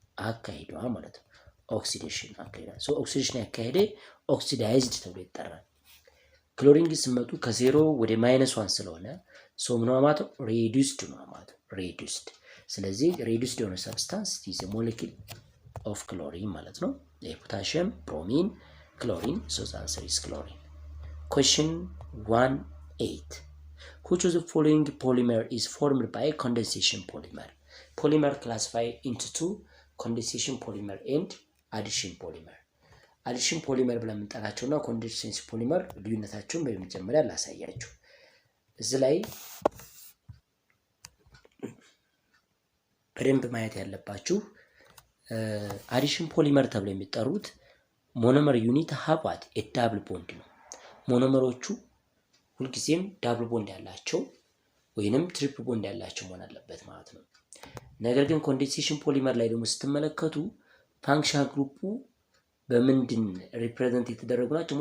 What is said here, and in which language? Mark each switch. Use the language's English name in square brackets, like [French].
[Amharic] አካሂዷል ማለት ነው። ኦክሲዴሽን አካሂዷል። ሶ ኦክሲዴሽን ያካሄደ ኦክሲዳይዝድ ተብሎ ይጠራል። ክሎሪን ግን ስመጡ ከ0 ወደ -1 ስለሆነ ሶ ምን ማለት ነው? ሬዲዩስድ ነው ማለት ነው። ሬዲዩስድ ስለዚህ ሬዲዩስድ የሆነ ሰብስታንስ [English] is a molecule of chlorine [Amharic] ማለት ነው። የፖታሺየም ብሮሚን ክሎሪን [English] so the answer is chlorine. Question 1.8 Which of the following polymer is formed by condensation polymer? Polymer classified into two, condensation polymer and addition polymer. [Amharic] addition polymer ብለን የምንጠራቸውና condensation polymer ልዩነታቸውን በመጀመሪያ ላሳያችሁ። እዚህ ላይ በደንብ ማየት ያለባችሁ አዲሽን ፖሊመር ተብለው የሚጠሩት ሞኖመር ዩኒት ሀባት ዳብል ቦንድ ነው። ሞኖመሮቹ ሁልጊዜም ዳብል ቦንድ ያላቸው ወይንም ትሪፕል ቦንድ ያላቸው መሆን አለበት ማለት ነው። ነገር ግን ኮንዴንሴሽን ፖሊመር ላይ ደግሞ ስትመለከቱ ፋንክሽናል ግሩፑ በምንድን ሪፕሬዘንት የተደረጉ ናቸው?